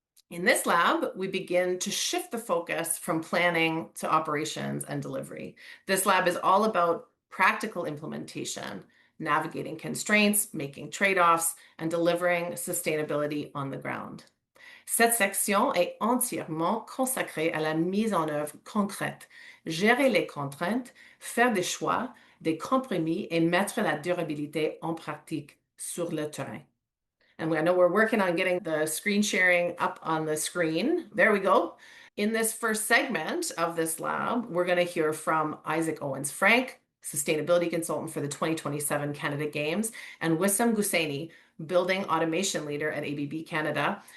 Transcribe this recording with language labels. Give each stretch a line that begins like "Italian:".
English: In this lab, we begin to shift the focus from planning to operations and delivery. This lab is all about practical implementation, navigating constraints, making trade-offs, and delivering sustainability on the ground.
French: Cette section est entièrement consacrée à la mise en œuvre concrète, gérer les contraintes, faire des choix, des compromis et mettre la durabilité en pratique sur le terrain.
English: And I know we're working on getting the screen sharing up on the screen. There we go. In this first segment of this lab, we're going to hear from Isaac Owens-Frank, Sustainability Consultant for the 2027 Canada Games, and Wissam Gussaini, Building Automation Leader at ABB Canada.